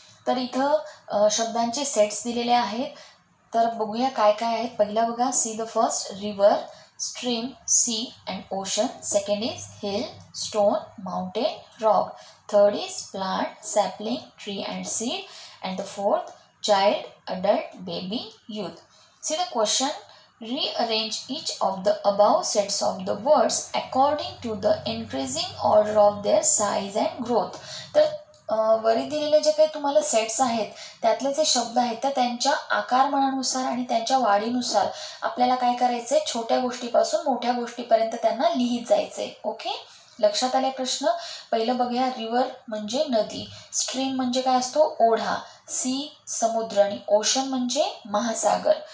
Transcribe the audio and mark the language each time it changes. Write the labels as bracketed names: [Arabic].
[Marathi] तर इथं शब्दांचे सेट्स दिलेले आहेत. तर बघूया काय काय आहेत. पहिला बघा, [English] Sea the first. River, stream, sea and ocean. Second is hill, stone, mountain, rock. Third is plant, sapling, tree and seed. And the fourth child, adult, baby, youth. See the question. Rearrange each of the above sets of the words according to the increasing order of their size and growth. [Marathi] तर वरी दिलेले जे काही तुम्हाला sets आहेत त्यातले जे शब्द आहेत तर त्यांच्या आकारमानानुसार आणि त्यांच्या वाढीनुसार आपल्याला काय करायचं आहे, छोट्या गोष्टीपासून मोठ्या गोष्टीपर्यंत त्यांना लिहित जायचे. ओके. लक्षात आले प्रश्न. पहिलं बघूया. रिव्हर म्हणजे नदी, स्ट्रीम म्हणजे काय असतो, ओढा, सी समुद्र आणि ओशन म्हणजे महासागर.